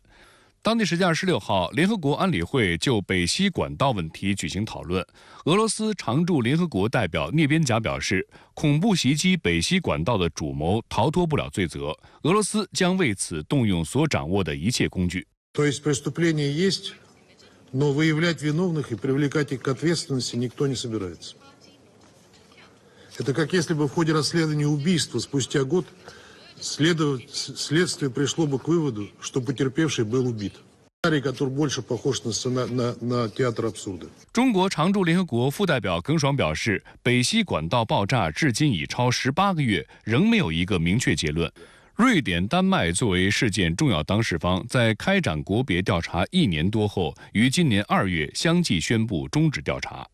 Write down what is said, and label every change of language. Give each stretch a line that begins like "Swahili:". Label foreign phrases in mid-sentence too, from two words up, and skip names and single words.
Chinese: 当地时间26号，联合国安理会就北溪管道问题举行讨论。俄罗斯常驻联合国代表聂边贾表示，恐怖袭击北溪管道的主谋逃脱不了罪责，俄罗斯将为此动用所掌握的一切工具。
Russian: Но выявлять виновных и привлекать их к ответственности никто не собирается. Это как если бы в ходе расследования убийства спустя год следствие пришло бы к выводу, что потерпевший был убит. Сценарий, который больше похож на театр абсурда.
Chinese: 中国常驻联合国副代表耿爽表示，北溪管道爆炸至今已超18个月，仍没有一个明确结论。瑞典、丹麦作为事件重要当事方，在开展国别调查1年多后，于今年2月相继宣布终止调查。